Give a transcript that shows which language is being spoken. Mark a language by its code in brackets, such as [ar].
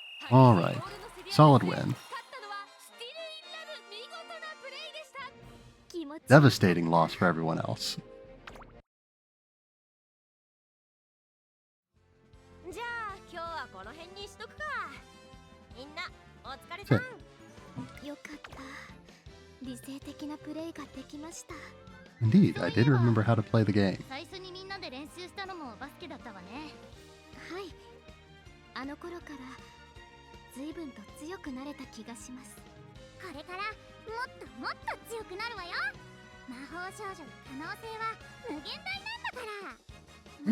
[en] Alright, solid win. Devastating loss for everyone else. [ja] じゃあ今日はこの辺にしとくか。みんなお疲れさん。よかった。理性的なプレイができました。 [en] Indeed, I did remember how to play the game. [ja] 最初にみんなで練習したのもバスケだったわね。はい。あの頃から随分と強くなれた気がします。これからもっともっと強くなるわよ。魔法少女の可能性は無限大なんだから。